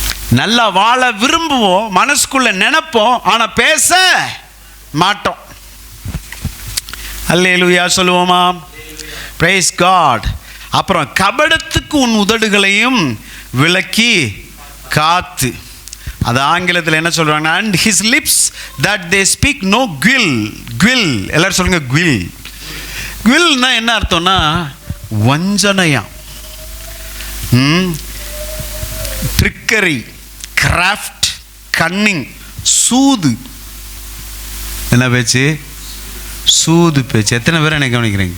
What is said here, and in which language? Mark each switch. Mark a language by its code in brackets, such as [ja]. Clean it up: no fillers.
[ta] நல்லா வாழ விரும்புவோம், மனசுக்குள்ள நினைப்போம், ஆனா பேச மாட்டோம். அல்லேலூயா சொல்லுவோமா? Price God. அப்புறம் கபடத்துக்கு உன் உதடுகளையும் விலக்கி காத்து. அது ஆங்கிலத்தில் என்ன சொல்றாங்க? [en] and his lips that they speak no guile. [ta] guile எல்லாரும் சொல்லுங்க, guile. guilனா என்ன அர்த்தம்னா வஞ்சனையா, ட்ரிக்கரி, கிராஃப்ட், கன்னிங், சூது. என்ன பேச்சு? சூது பேச்சு. எத்தனை பேர் என்ன கவனிக்கிறேன்?